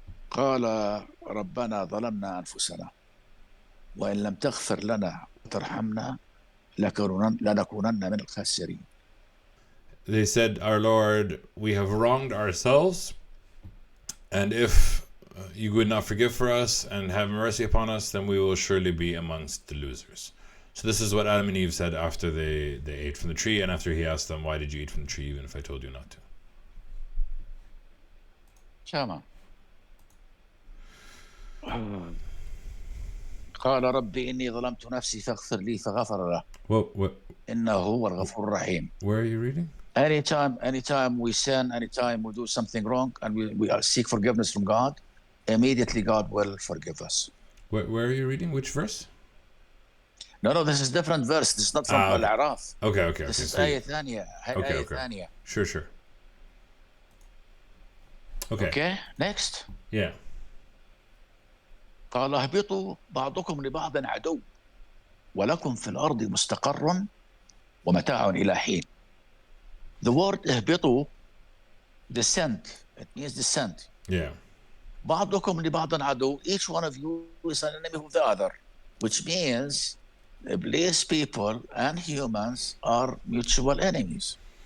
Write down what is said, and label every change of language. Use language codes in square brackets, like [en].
[ar] قال ربنا ظلمنا أنفسنا وإن لم تغفر لنا وترحمنا لنكونن من الخاسرين. [en] They said, our Lord, we have wronged ourselves, and if you would not forgive for us and have mercy upon us, then we will surely be amongst the losers. So this is what Adam and Eve said after they ate from the tree, and after he asked them, why did you eat from the tree even if I told you not to? شاما. [ar] قال ربي إني ظلمت نفسي فاغفر لي فغفر له. [en] What? [ar] إنه هو الغفور الرحيم. [en] Where are you reading? Anytime we sin, anytime we do something wrong, and we seek forgiveness from God, immediately God will forgive us. Where are you reading? Which verse? No, this is different verse. This is not from Al-A'raf. Okay. This is [ar] آية ثانية. [en] Okay. [ar] ثانية. [en] Sure. Okay, next. Yeah. [ar] قال اهبطوا بعضكم لبعض عدو ولكم في الأرض مستقر ومتاع إلى حين. [en] The word اهبطوا, descend, it means descend. Yeah. [ar] بعضكم لبعض عدو, [en] each one of you is an enemy of the other, which means Iblis people and humans are mutual enemies.